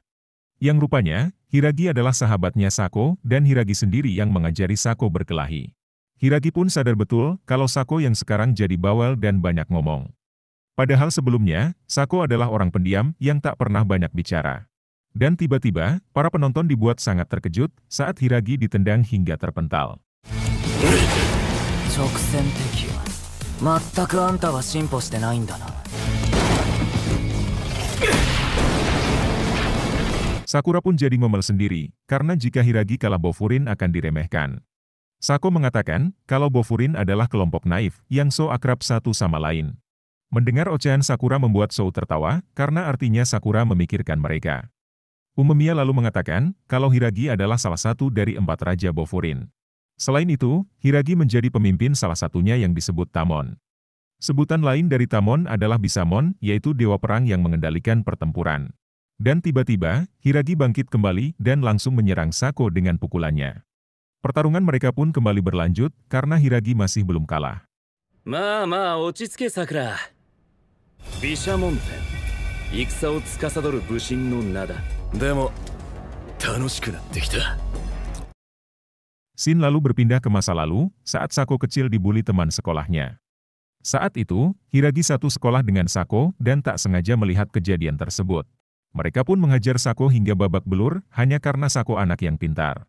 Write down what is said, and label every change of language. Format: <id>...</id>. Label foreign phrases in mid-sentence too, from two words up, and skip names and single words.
<id>Yang rupanya, Hiragi adalah sahabatnya Sako dan Hiragi sendiri yang mengajari Sako berkelahi. Hiragi pun sadar betul kalau Sako yang sekarang jadi bawel dan banyak ngomong. Padahal sebelumnya, Sako adalah orang pendiam yang tak pernah banyak bicara. Dan tiba-tiba, para penonton dibuat sangat terkejut saat Hiragi ditendang hingga terpental.</id> <ja>直線的は全くあんたは進歩してないんだな。</ja> <id>Sakura pun jadi ngomel sendiri, karena jika Hiragi kalah Bofurin akan diremehkan. Sako mengatakan kalau Bofurin adalah kelompok naif yang so akrab satu sama lain. Mendengar ocehan Sakura membuat So tertawa karena artinya Sakura memikirkan mereka. Umemiya lalu mengatakan kalau Hiragi adalah salah satu dari 4 raja Bofurin. Selain itu, Hiragi menjadi pemimpin salah satunya yang disebut Tamon. Sebutan lain dari Tamon adalah Bisamon, yaitu dewa perang yang mengendalikan pertempuran. Dan tiba-tiba, Hiragi bangkit kembali dan langsung menyerang Sako dengan pukulannya. Pertarungan mereka pun kembali berlanjut karena Hiragi masih belum kalah.</id> <ja>まあまあ落ち着けさくら。毘沙門天、戦を司る武神の名だ。でも楽しくなってきた。</ja> <id>Shin lalu berpindah ke masa lalu saat Sako kecil dibuli teman sekolahnya. Saat itu, Hiragi satu sekolah dengan Sako dan tak sengaja melihat kejadian tersebut. Mereka pun menghajar Sako hingga babak belur hanya karena Sako anak yang pintar.</id>